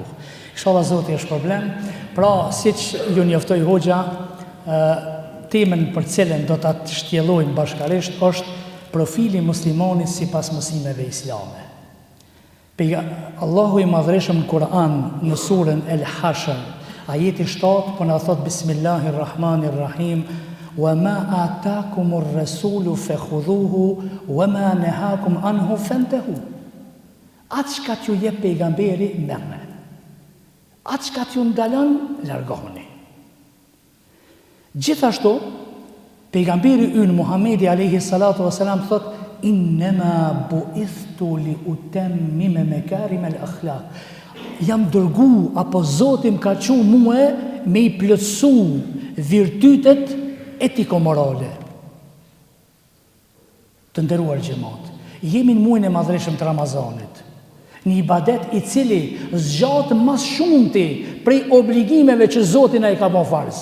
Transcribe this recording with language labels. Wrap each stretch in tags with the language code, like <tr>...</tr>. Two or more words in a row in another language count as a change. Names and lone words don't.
<sq>Inshallah Zoti është problem. Pra, siç ju njoftoi Hoxha, temën për cilën do ta shtjellojmë bashkërisht është profili muslimanit sipas mësimeve islame. Allahu i Madhërisëm në Kur'an, në surën El Hashr, ajeti 7, po na thot Bismillahirrahmanirrahim,</sq> <ar>وما آتاكم الرسول فخذوه وما نهاكم عنه فانتهوا.</ar> <sq>Atë çka t'ju jep pejgamberi, merrni. Atë çka t'ju ndalon, largohuni. Gjithashtu, pejgamberi ynë Muhamedi</sq> <ar>عليه الصلاة والسلام</ar> <sq>thot:</sq> <ar>إنما بعثت لأتمم مكارم الأخلاق.</ar> <sq>Jam dërgu, apo Zoti më ka thënë mua me i plotësu virtytet etiko-morale. Të nderuar xhamat, jemi në muajin e madhreshëm të Ramazanit, një ibadet i cili zgjat mas shumti prej obligimeve që Zoti na i ka bërë farz.</sq>